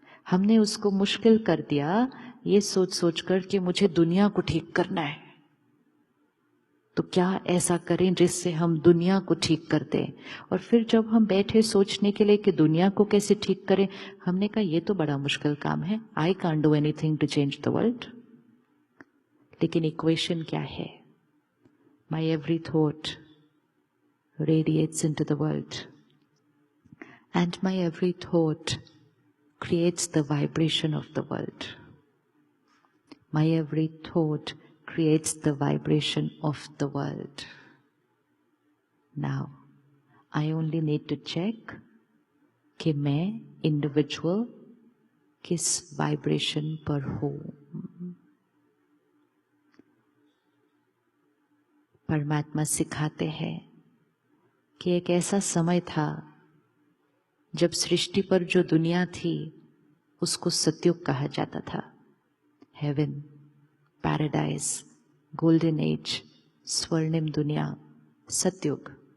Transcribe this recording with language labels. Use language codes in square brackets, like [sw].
[hi] हमने उसको मुश्किल कर दिया ये सोच कर कि मुझे दुनिया को ठीक करना है, तो क्या ऐसा करें जिससे हम दुनिया को ठीक कर दें। और फिर जब हम बैठे सोचने के लिए कि दुनिया को कैसे ठीक करें, हमने कहा ये तो बड़ा मुश्किल काम है, [en] I can't do anything to change the world. [hi] लेकिन इक्वेशन क्या है? [en] My every thought radiates into the world, and my every thought creates the vibration of the world. My every thought creates the vibration of the world. Now, I only need to check [hi] कि मैं [en] individual [hi] किस [en] vibration [hi] पर हूँ। परमात्मा सिखाते हैं कि एक ऐसा समय था जब सृष्टि पर जो दुनिया थी उसको सतयुग कहा जाता था। हेवन, पैराडाइज, गोल्डन एज, स्वर्णिम दुनिया, सतयुग।